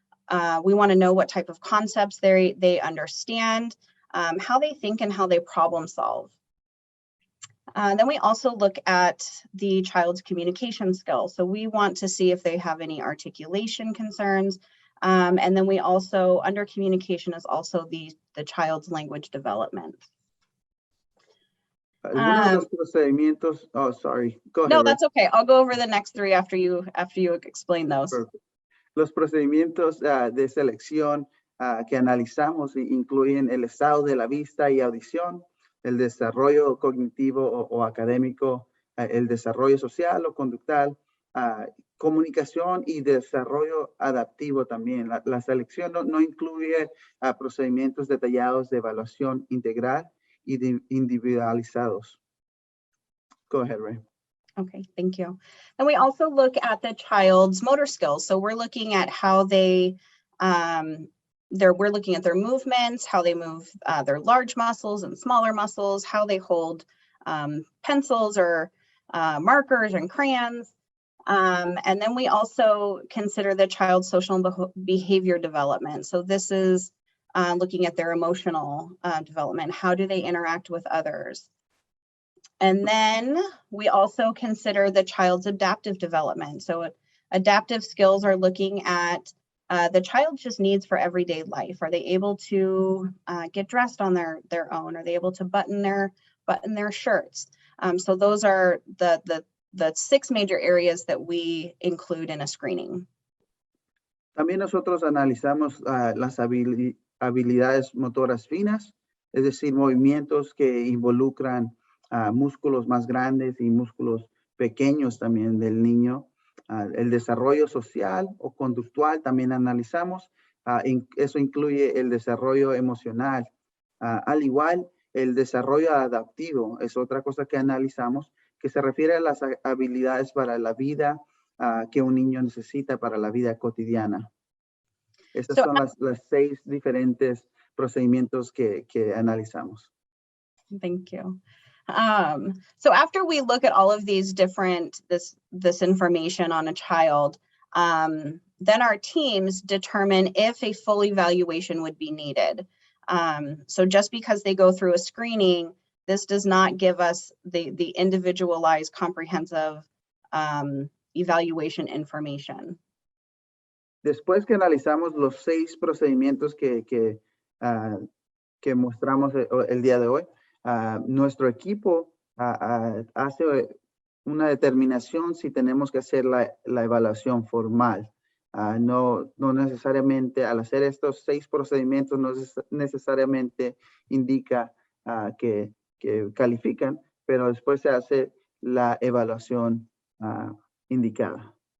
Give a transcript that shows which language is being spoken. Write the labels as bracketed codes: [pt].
[en] We want to know what type of concepts they understand, how they think and how they problem solve. Then we also look at the child's communication skills. So we want to see if they have any articulation concerns. And then we also, under communication, is also the child's language development. [es] Algunos de los procedimientos, [en] oh, sorry, go ahead. No, that's okay. I'll go over the next 3 after you explain those. Perfect. [es] Los procedimientos de selección que analizamos incluyen el estado de la vista y audición, el desarrollo cognitivo o académico, el desarrollo social o conductual, comunicación y desarrollo adaptivo también. La selección no incluye procedimientos detallados de evaluación integral y individualizados. [en] Go ahead, Ray. Okay, thank you. And we also look at the child's motor skills. So we're looking at how they, we're looking at their movements, how they move their large muscles and smaller muscles, how they hold pencils or markers and crayons. And then we also consider the child's social and behavior development. So this is looking at their emotional development. How do they interact with others? And then we also consider the child's adaptive development. So adaptive skills are looking at the child's just needs for everyday life. Are they able to get dressed on their own? Are they able to button their shirts? So those are the 6 major areas that we include in a screening. [es] También nosotros analizamos las habilidades motoras finas, es decir, movimientos que involucran músculos más grandes y músculos pequeños también del niño. El desarrollo social o conductual también analizamos. Eso incluye el desarrollo emocional. Al igual, el desarrollo adaptivo es otra cosa que analizamos, que se refiere a las habilidades para la vida que un niño necesita para la vida cotidiana. Estas son las 6 diferentes procedimientos que analizamos. [en] Thank you. So after we look at all of these different, this information on a child, then our teams determine if a full evaluation would be needed. So just because they go through a screening, this does not give us the individualized comprehensive evaluation information. [es] Después que analizamos los 6 procedimientos que mostramos el día de hoy, nuestro equipo hace una determinación si tenemos que hacer la evaluación formal. No necesariamente, al hacer estos 6 procedimientos, no necesariamente indica que califican, pero después se hace la evaluación indicada.